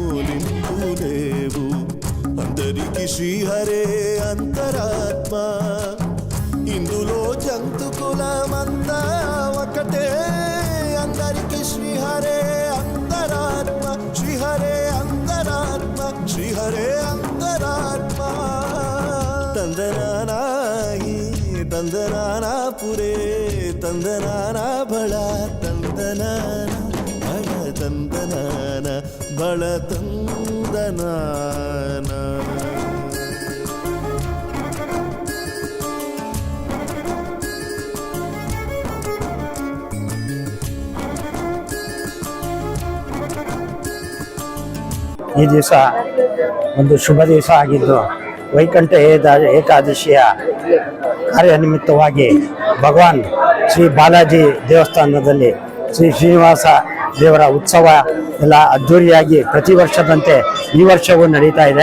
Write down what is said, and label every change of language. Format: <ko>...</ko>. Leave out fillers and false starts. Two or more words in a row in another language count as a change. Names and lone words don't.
<te>లిందు లేవు అందరికి శ్రీహరే అంతరాత్మ ఇందులో జంతుకులమంతా ఒకటే అందరికి శ్రీహరే అంతరాత్మ శ్రీహరే అంతరాత్మ శ్రీహరే అంతరాత్మ తందనానా హి తందనానా పురే తందనానా భళ తందనాన భళ తందనాన భళ తందనాన ಭಳ ತಂದನಾನ ಭಳ ತಂದನಾನ</te> <kn>ಈ ದಿವಸ ಒಂದು ಶುಭ ದಿವಸ ಆಗಿದ್ದು ವೈಕುಂಠ ಏಕಾದಶಿಯ ಕಾರ್ಯನಿಮಿತ್ತವಾಗಿ ಭಗವಾನ್ ಶ್ರೀ ಬಾಲಾಜಿ ದೇವಸ್ಥಾನದಲ್ಲಿ ಶ್ರೀ ಶ್ರೀನಿವಾಸ ದೇವರ ಉತ್ಸವ ಎಲ್ಲ ಅದ್ಧೂರಿಯಾಗಿ ಪ್ರತಿ ವರ್ಷದಂತೆ ಈ ವರ್ಷವೂ ನಡೀತಾ ಇದೆ.</kn>